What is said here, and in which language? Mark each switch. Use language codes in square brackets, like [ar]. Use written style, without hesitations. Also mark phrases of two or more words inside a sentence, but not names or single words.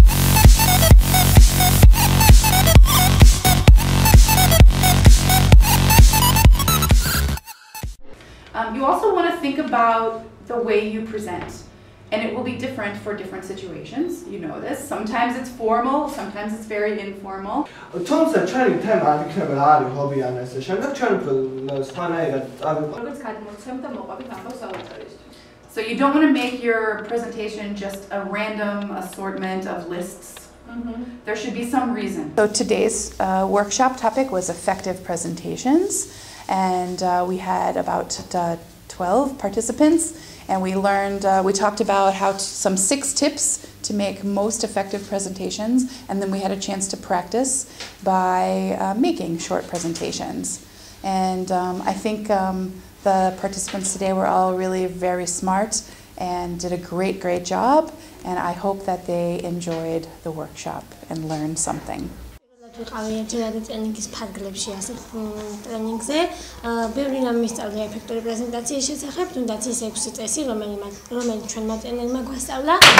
[en] You also want to think about the way you present, and it will be different for different situations. You know this. Sometimes it's formal, sometimes it's very informal. [ka] თუმცა ჩვენი თემა არ იქნება რა არის ჰობი ან ესე შემდეგ ჩვენ სხვანაირად [en] So you don't want to make your presentation just a random assortment of lists. There should be some reason. So today's workshop topic was effective presentations, and we had about 12 participants, and we learned, we talked about some 6 tips to make most effective presentations, and then we had a chance to practice by making short presentations. And I think the participants today were all really very smart and did a great job, and I hope that they enjoyed the workshop and learned something. [ka] ვიყავი ერთად ტრენინგის ფარგლებში ასეთ ტრენინგზე. ბევრი რამ მისწავლე ეფექტური პრეზენტაციის შესახებ, თუნდაც ის 6 წესი, რომელიც ჩვენმა ტრენერმა გვასწავლა.